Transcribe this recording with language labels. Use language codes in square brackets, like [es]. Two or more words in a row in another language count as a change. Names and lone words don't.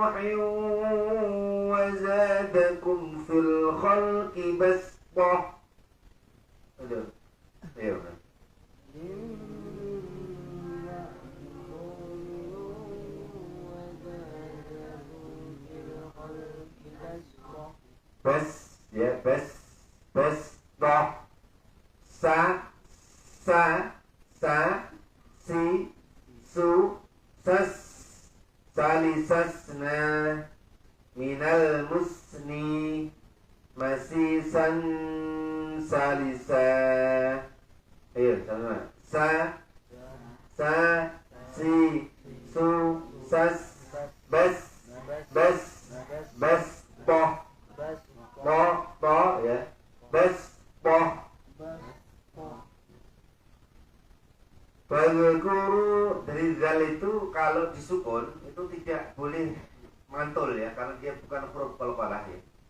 [ar] وزادكم في الخلق بسطة. [id] Aduh. Ayo. Bas ya, bas toh, sa si su sas salisasna minal musni masisan salisa. Ayo sama. Sa si su sas bas toh ya, bas toh. Baguru dari zal itu kalau disukun itu tidak boleh mantul ya, karena dia bukan huruf qalqalah ya.